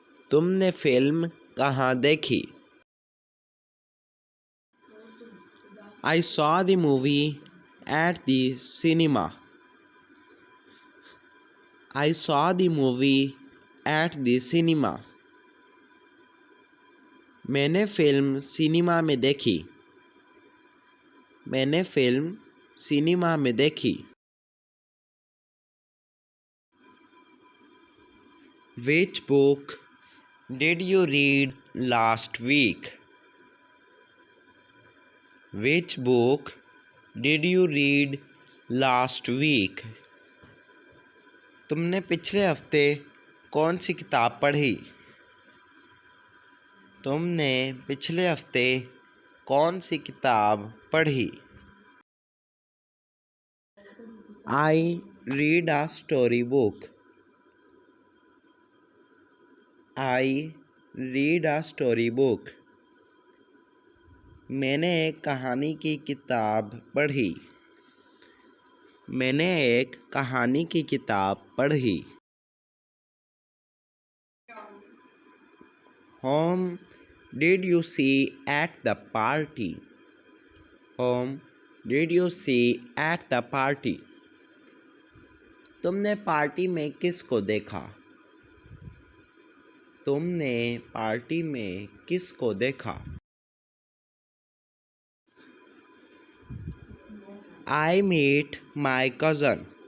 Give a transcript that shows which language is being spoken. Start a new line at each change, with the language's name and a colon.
Hindi: तुमने फिल्म कहाँ देखी?
English: I saw the movie at the cinema. I saw the movie at the cinema.
Hindi: मैंने film cinema में देखी। मैंने फिल्म सिनेमा में देखी।
English: Which book did you read last week? Which book did you read last week?
Hindi: तुमने पिछले हफ्ते कौन सी किताब पढ़ी? तुमने पिछले हफ्ते कौन सी किताब पढ़ी?
English: I read a storybook. I read a storybook.
Hindi: मैंने एक कहानी की किताब पढ़ी। मैंने एक कहानी की किताब पढ़ी।
English: Whom did you see at the party? Whom did you see at the party?
Hindi: तुमने पार्टी में किसको देखा? तुमने पार्टी में किसको देखा?
English: I meet my cousin.